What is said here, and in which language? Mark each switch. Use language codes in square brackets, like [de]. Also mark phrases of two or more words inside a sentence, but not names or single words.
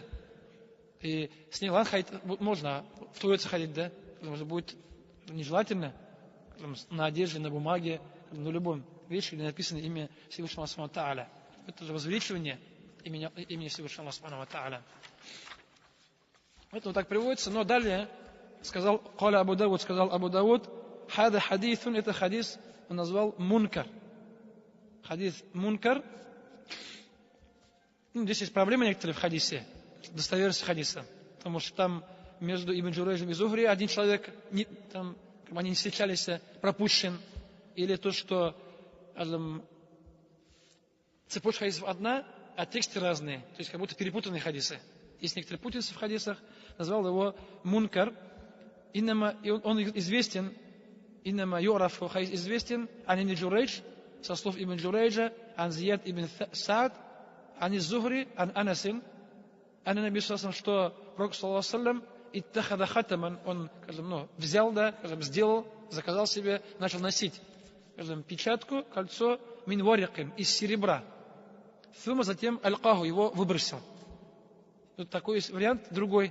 [ru] И с ней ходить можно, в туалете ходить, да, потому что будет нежелательно на одежде, на бумаге, на любом вещи, где написано имя Всевышнего Аллаха Тааля. Это же возвеличивание имени Всевышнего Аллаха Тааля. Это вот так приводится, но далее сказал Абу Дауд, [ar] هذا حديث, [ru] это хадис, он назвал мункар. [ar] حديث منكر. [ru] Здесь есть проблемы некоторые в хадисе, достоверность хадиса, потому что там между Ибн Джурейджем и Зухри один человек, там, они не встречались, пропущен, или то, что цепочка хадисов одна, а тексты разные, то есть как будто перепутанные хадисы. Есть некоторые путаницы в хадисах, назвал его мункар, и он известен, [ar] إنما يعرف حديث известен, عن ابن جريج, [ru] со слов Ибн Джурейджа, [ar] عن زياد بن سعد، عن الزهري، عن أنس، عن النبي صلى الله, [ru] что Пророк [ar] صلى الله عليه اتخذ خاتما, [ru] он, взял, да, сделал, заказал себе, начал носить, печатку, кольцо, [ar] من ورق, [ru] из серебра. Фума затем аль-каху, его выбросил. Тут такой есть вариант, другой.